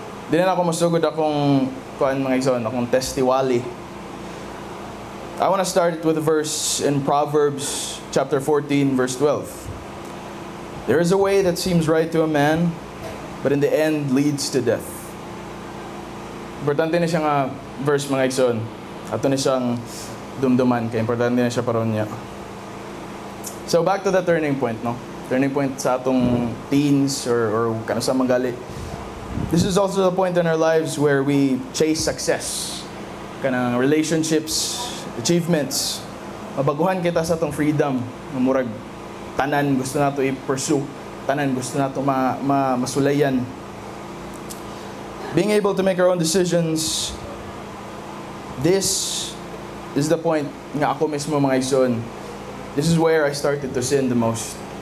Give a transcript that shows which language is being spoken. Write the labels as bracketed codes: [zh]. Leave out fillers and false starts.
[ceb] Di na ako masugod akong mga igsoon, akong testiwali. [en] I want to start with a verse in Proverbs chapter 14 verse 12. There is a way that seems right to a man, but in the end leads to death. [ceb] Importante na siya nga verse mga igsoon. Ato na siyang dumduman, kaya importante na siya paron niya. [en] So back to the turning point, no? Turning point [ceb] sa atong teens or kano sa manggali. [en] This is also the point in our lives where we chase success. [ceb] Kanang relationships, achievements. Mabaguhan kita sa atong freedom. Murag tanan gusto nato i-pursue. Tanan gusto nato masulayan. [en] Being able to make our own decisions. This is the point [ceb] nga ako mismo mga igsoon. [en] This is where I started to sin the most.